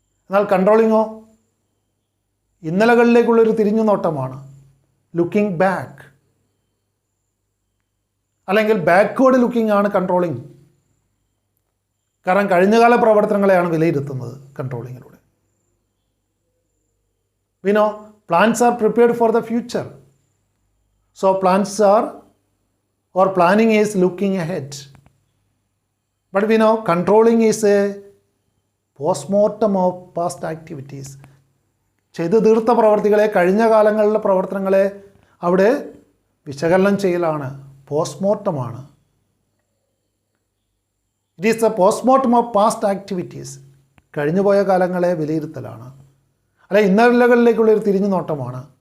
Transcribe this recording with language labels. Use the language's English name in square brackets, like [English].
[Malayalam] എന്നാൽ കൺട്രോളിങ്ങോ ഇന്നലകളിലേക്കുള്ളൊരു തിരിഞ്ഞു നോട്ടമാണ്. Looking back, അല്ലെങ്കിൽ ബാക്ക്വേർഡ് ലുക്കിംഗ് ആണ് കൺട്രോളിങ്. കാരണം കഴിഞ്ഞകാല പ്രവർത്തനങ്ങളെയാണ് വിലയിരുത്തുന്നത് കൺട്രോളിങ്ങിലൂടെ. [English] We know plans are prepared for the future. So plans are, or planning is looking ahead. But we know controlling is a postmortem of past activities. [Malayalam] ചെയ്തു തീർത്ത പ്രവർത്തികളെ, കഴിഞ്ഞ കാലങ്ങളിലെ പ്രവർത്തനങ്ങളെ അവിടെ വിശകലനം ചെയ്യലാണ്, പോസ്റ്റ്മോർട്ടമാണ്. [English] It is a postmortem of past activities. [Malayalam] കഴിഞ്ഞുപോയ കാലങ്ങളെ വിലയിരുത്തലാണ്, അല്ലെ ഇന്നലകളിലേക്കുള്ളൊരു തിരിഞ്ഞു നോട്ടമാണ്.